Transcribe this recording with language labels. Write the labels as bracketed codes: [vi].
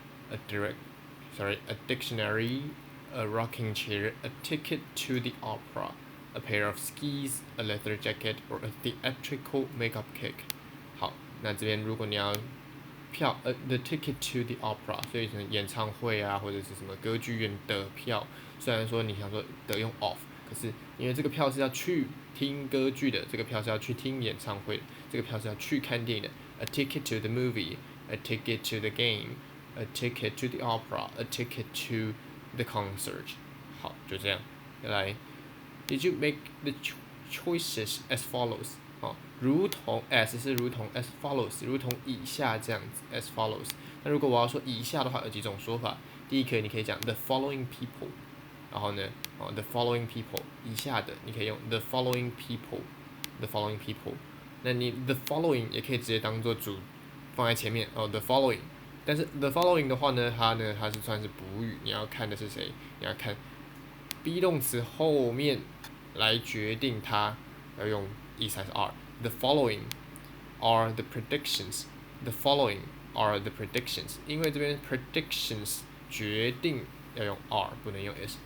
[en] A dictionary, a rocking chair, a ticket to the opera, a pair of skis, a leather jacket, or a theatrical makeup kit. [zh] 好，那这边如果你要票， [en] the ticket to the opera， [zh] 所以可能演唱会啊，或者是什么歌剧院的票，虽然说你想说得用 of，可是因为这个票是要去听歌剧的，这个票是要去听演唱会的，这个票是要去看电影的。 [en] A ticket to the movie, a ticket to the game, a ticket to the opera, a ticket to the concert。 [zh] 好，就这样。来 [en] ，Did you make the choices as follows？ [zh] 好，如同 as 是如同 [en] as follows， [zh] 如同以下这样子 as follows。那如果我要说以下的话，有几种说法。第一个你可以讲 [en] the following people， [zh] 然后呢，the following people 以下的，你可以用 the following people，the following people。那你 [en] the following [zh] 也可以直接当做主放在前面哦 the following。但是 [en] the following [zh] 的话呢，它是算是补语，你要看的是谁？你要看 be 动词后面来决定它要用 is 还是 are。 [en] The following are the predictions. The following are the predictions. [zh] 因为这边 predictions 决定要用 are， 不能用 is。